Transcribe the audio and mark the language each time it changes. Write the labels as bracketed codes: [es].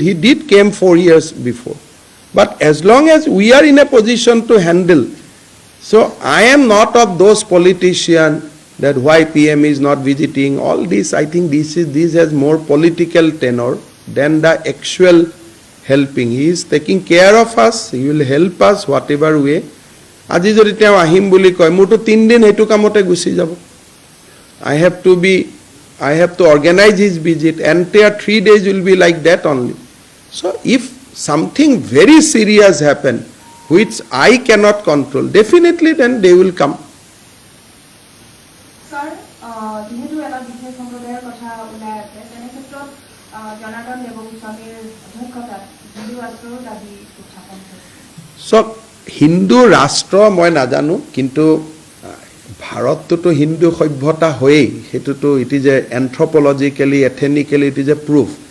[en] He did came 4 years before. But as long as we are in a position to handle, so I am not of those politicians that why PM is not visiting. All this, I think this has more political tenor than the actual helping. He is taking care of us. He will help us whatever way. [as] আজি যদি তেওঁ আহিম বুলি কয়, মোৰতো 3 দিন সেইটো কামতে গুচি যাব। [en] I have to organize his visit. Entire 3 days will be like that only. So if something very serious happen, which I cannot control, definitely then they will come. [as] Sir, যেহেতু এটা বিশেষ সম্প্ৰদায়ৰ কথা ওলাই আছে, তেনে ক্ষেত্ৰত জনাৰ্দন দেৱগোস্বামীৰ অধ্যক্ষতাত হিন্দু ৰাষ্ট্ৰৰ দাবী উত্থাপন হৈছে। So হিন্দু ৰাষ্ট্ৰ মই নাজানো, কিন্তু ভাৰতটোতো হিন্দু সভ্যতা হয়েই, সেইটোতো [en] It is a anthropologically ethnically it is a proof.